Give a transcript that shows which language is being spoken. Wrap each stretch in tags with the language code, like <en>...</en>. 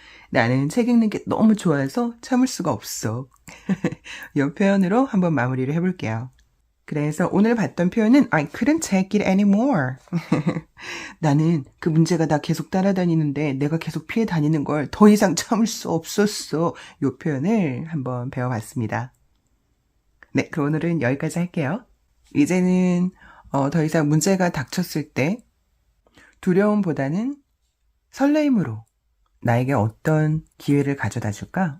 <ko>나는 책 읽는 게 너무 좋아해서 참을 수가 없어. 이 표현으로 한번 마무리를 해볼게요. 그래서 오늘 봤던 표현은</ko> <en>I couldn't take it anymore.</en> <ko>나는 그 문제가 나 계속 따라다니는데 내가 계속 피해 다니는 걸 더 이상 참을 수 없었어. 이 표현을 한번 배워봤습니다. 네, 그럼 오늘은 여기까지 할게요. 이제는 더 이상 문제가 닥쳤을 때 두려움보다는 설레임으로 나에게 어떤 기회를 가져다 줄까?</ko>